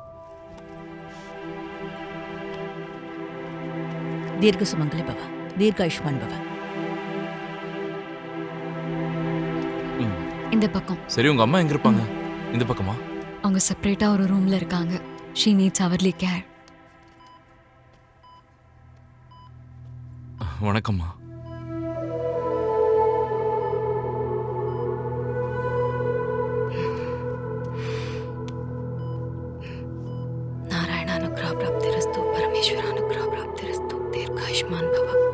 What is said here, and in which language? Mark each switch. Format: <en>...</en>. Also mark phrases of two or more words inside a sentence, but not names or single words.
<sa>दीर्घ सुमङ्गली भव, दीर्घायुष्मान् भव. ம்.</sa> <ta>இந்த பக்கம். சரி, உங்க அம்மா எங்க இருப்பாங்க? இந்த பக்கமா? அவங்க செப்பரேட்டா ஒரு ரூம்ல இருக்காங்க.</ta> <en>she needs hourly care.</en> <ta>வணக்கம்மா.</ta> <sa>नारायणानुग्रह प्राप्तिरस्तु, परमेश्वरानुग्रह प्राप्तिरस्तु, दीर्घायुष्मान भव.</sa>